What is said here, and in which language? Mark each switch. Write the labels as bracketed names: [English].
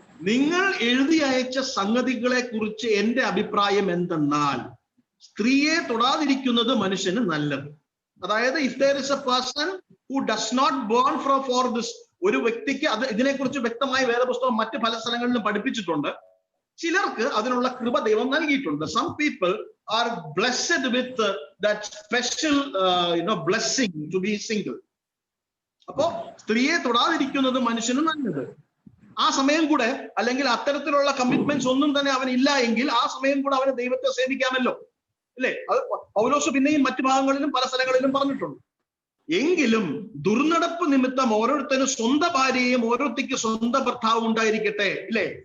[Malayalam] നിങ്ങൾ എഴുതി അയച്ച സംഗതികളെ കുറിച്ച് എന്റെ അഭിപ്രായം എന്തെന്നാൽ, സ്ത്രീയെ തൊടാതിരിക്കുന്നത് മനുഷ്യന് നല്ലത്. അതായത് [English] if there is a person who does not born for this, [Malayalam] ഒരു വ്യക്തിക്ക് അത് ഇതിനെക്കുറിച്ച് വ്യക്തമായി വേദപുസ്തകം മറ്റ് പല സ്ഥലങ്ങളിലും പഠിപ്പിച്ചിട്ടുണ്ട്. ചിലർക്ക് അതിനുള്ള കൃപ ദൈവം നൽകിയിട്ടുണ്ട്. [English] Some people are blessed with that special blessing to be single. [Malayalam] അപ്പോ സ്ത്രീയെ തൊടാതിരിക്കുന്നത് മനുഷ്യന് നല്ലത്. ആ സമയം കൂടെ, അല്ലെങ്കിൽ അത്തരത്തിലുള്ള കമ്മിറ്റ്മെന്റ്സ് ഒന്നും തന്നെ അവൻ ഇല്ല എങ്കിൽ ആ സമയം കൂടെ അവന് ദൈവത്തെ സേവിക്കാമല്ലോ, അല്ലേ? അത് പൗലോസ് പിന്നെയും മറ്റു ഭാഗങ്ങളിലും പല സ്ഥലങ്ങളിലും പറഞ്ഞിട്ടുണ്ട്. എങ്കിലും ദുർനടപ്പ് നിമിത്തം ഓരോരുത്തരും സ്വന്തം ഭാര്യയും ഓരോരുത്തർക്ക് സ്വന്തം ഭർത്താവും ഉണ്ടായിരിക്കട്ടെ, ഇല്ലേ?